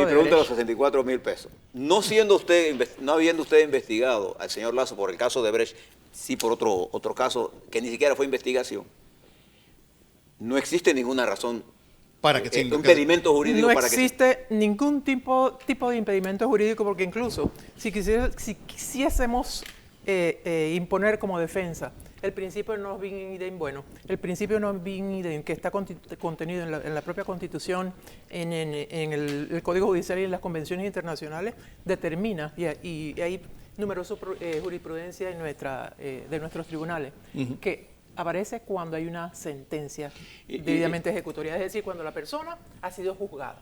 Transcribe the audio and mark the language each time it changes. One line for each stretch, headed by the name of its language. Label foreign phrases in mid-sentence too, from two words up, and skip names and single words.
Spanish: mi pregunta de los 64 mil pesos. No habiendo usted investigado al señor Lazo por el caso de Brecht, sí por otro caso que ni siquiera fue investigación, no existe ninguna razón para que un impedimento jurídico. No existe ningún tipo de impedimento jurídico, porque incluso si quisiésemos imponer como defensa el principio de
Latin: non bis in idem,
Spanish: el principio de
Latin: non bis in idem
Spanish: que está contenido en la propia Constitución, en el Código Judicial y en las convenciones internacionales, determina, y hay numerosa jurisprudencia de nuestros tribunales, que aparece cuando hay una sentencia debidamente ejecutoria, es decir, cuando la persona ha sido juzgada.